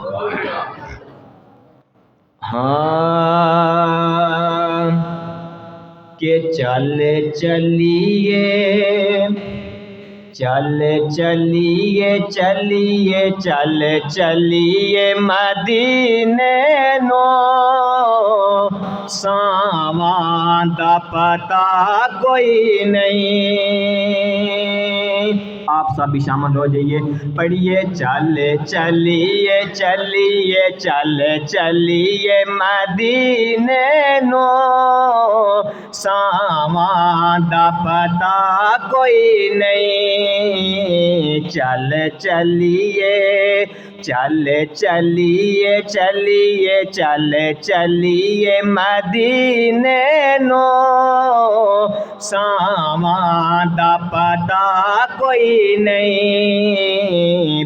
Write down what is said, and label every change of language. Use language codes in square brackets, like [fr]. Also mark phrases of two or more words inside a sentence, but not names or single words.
[pa] ہاں کہ چل چلیے چل چلیے چلیے چل چلیے مدینے نو ساواں دا پتہ کوئی نہیں۔ [ur] آپ سب بھی شامل ہو جائیے، پڑھیے [pa] چل چلیے چلیے چل چلیے مدینے نو ساواں دا پتہ کوئی نہیں۔ چل چلیے چل چلیے چلیے چل چلیے مدینے نو ساواں دا پتہ کوئی نہیں۔